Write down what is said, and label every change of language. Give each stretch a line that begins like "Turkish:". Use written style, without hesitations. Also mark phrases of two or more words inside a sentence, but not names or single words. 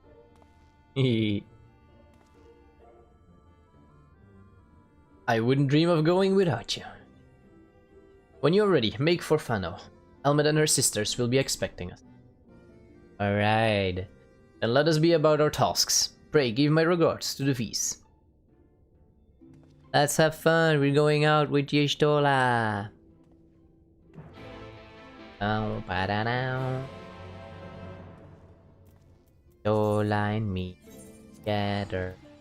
English: I wouldn't dream of going without you. When you're ready, make for Fano. Elmet and her sisters will be expecting us. Alright. Then let us be about our tasks. Pray give my regards to the V's. Let's have fun, we're going out with Y'shtola. Oh, ba-da-now. Y'shtola and me together.